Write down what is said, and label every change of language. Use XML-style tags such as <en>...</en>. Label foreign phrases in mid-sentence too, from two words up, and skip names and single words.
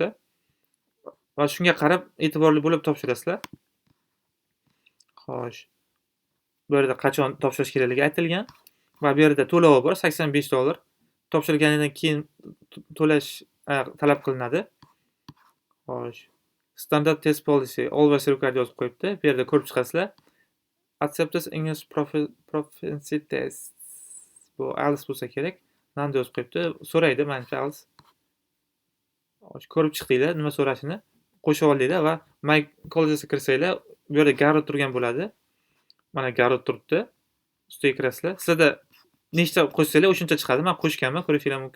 <uz>Va shunga qarab e'tiborli bo'lib topshirasizlar. Xo'sh. Bu yerda qachon topshirish kerakligi aytilgan va bu yerda to'lovi bor, $85. Topshirganidan keyin to'lash talab qilinadi. Xo'sh.</uz> <en>Standard test policy always required</en> <uz>yozib qo'yibdi. Bu yerda ko'rib chiqasizlar.</uz> <en>Acceptance English proficiency test.</en> <uz>Bu IELTS bo'lsa kerak. Nanda yozib qo'yibdi. So'raydi, menimcha IELTS. Xo'sh, ko'rib chiqdinglar nima so'rashini. Qo'shib oldinglar va My College'ga kirsanglar, bu yerda Garrod turgan bo'ladi. Mana Garrod turibdi. Ustiga kirasizlar. Sizda nechta qo'shsanglar o'shuncha chiqadi. Men qo'shganman, ko'rishingiz mumkin.</uz>